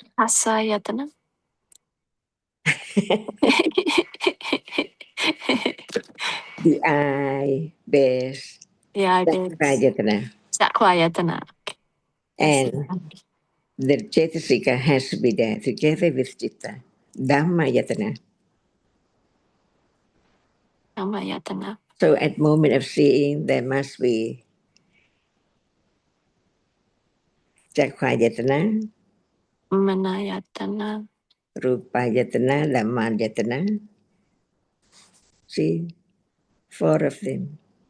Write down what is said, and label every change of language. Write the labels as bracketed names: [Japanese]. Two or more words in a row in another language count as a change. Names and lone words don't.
[English] Asayatana. The eye, base, Yeah, it is. Chakrayatana. Chakwayatana. Yes. And the Chetasika has to be there together with Chitta. [Pali] Dhamma yatana. [English] Dhammayatana. So at moment of seeing, there must be Chakrayatana, Manayatana. [Pali] Rupayatana, Dhamma yatana. [English] See, 4 of them.